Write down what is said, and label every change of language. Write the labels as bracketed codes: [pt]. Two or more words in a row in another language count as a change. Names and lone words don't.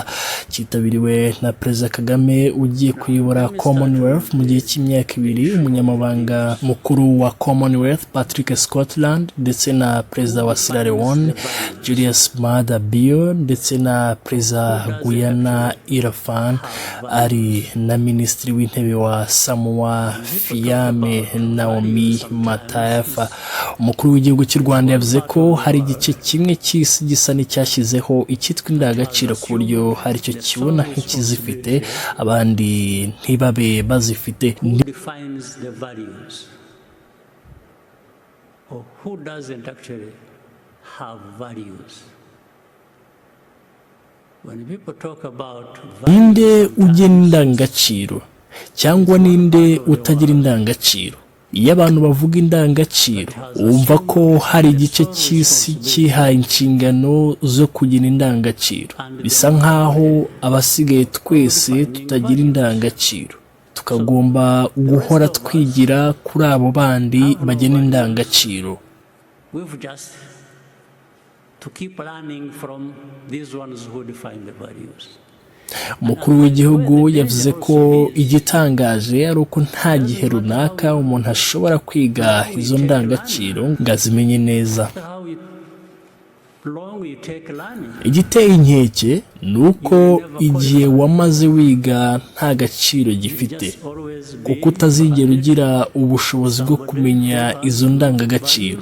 [rw] Cyitabiriwe na Perezida Kagame ugiye kuyobora Commonwealth mu gihe cy'imyaka 2, umunyamabanga mukuru wa Commonwealth Patrick Scotland, ndetse na Perezida wa Sierra Leone Julius Maada Bio, ndetse na Perezida Guyana Irfan ari na Minisitiri w'Intebe wa Samoa Fiame Naomi Matayafa. Umukuru w'igihugu cy'u Rwanda yavuze ko hari igice kimwe cy'isi gisa n'icyashyizeho icyitwa indangagaciro ku buryo hari icyo kibona nk'ikizifite abandi ntibabe bazifite. [en] Who doesn't actually have values? When people talk about [rw] ninde ugena indangagaciro cyangwa ninde utagira indangagaciro? Iyo abantu bavuga indangagaciro wumva ko hari igice cy'isi cyihaye inshingano zo kugira indangagaciro. Bisa nkaho abasigaye twese tutagira indangagaciro, tukagomba guhora twigira kuri abo bandi bagena indangagaciro. [en] we've just to keep learning from these ones who define the values. [rw] Umukuru w'igihugu yavuze ko igitangaje ari uko nta gihe runaka umuntu ashobora kwiga izo ndangagaciro ngo azimenye neza. Igiteye inkeke ni uko igihe wamaze wiga nta gaciro gifite, kuko utazigera ugira ubushobozi bwo kumenya izo ndangagaciro.